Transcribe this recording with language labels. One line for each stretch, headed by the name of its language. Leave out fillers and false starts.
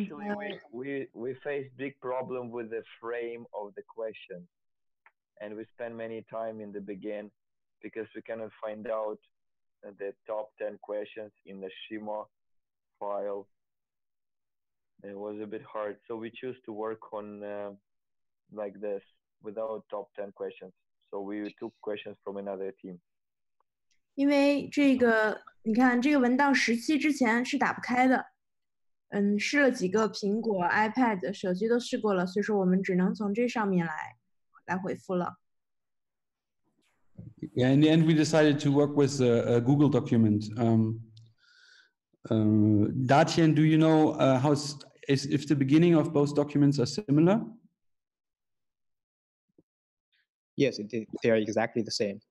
English: actually, we face big problem with the frame of the question, and we spend many time in the begin because we cannot find out the top 10 questions in the schema file. It was a bit hard, so we choose to work on like this without top 10 questions. So we took questions from another team.
Chinese: 因为这个，你看这个文档17之前是打不开的，试了几个苹果、iPad、手机都试过了，所以说我们只能从这上面来回复了。
English: Yeah, in the end, we decided to work with a Google document. Datien, do you know if the beginning of both documents are similar? Yes, they are exactly the same.